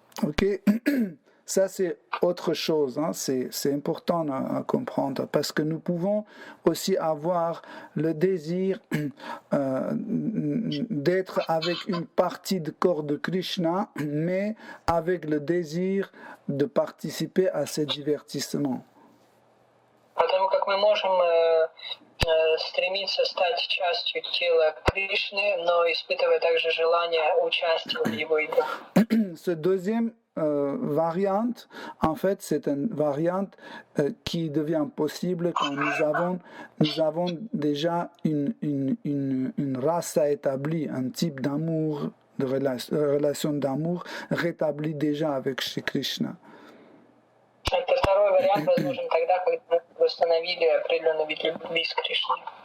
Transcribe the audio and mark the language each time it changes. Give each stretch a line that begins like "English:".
French: Ok, ça c'est autre chose, hein. C'est important à comprendre parce que nous pouvons aussi avoir le désir d'être avec une partie du corps de Krishna, mais avec le désir de participer à ces divertissements.
Russian: Потому как мы можем стремиться стать частью тела Кришны, но испытывая также желание участия в его играх.
French: Ce deuxième variante, en fait, c'est une variante qui devient possible quand nous avons déjà une race établie, un type d'amour, de relation d'amour rétablie déjà avec Shri Krishna.
Russian: Это второй вариант возможен тогда, когда мы восстановили определенный вид любви с Кришной.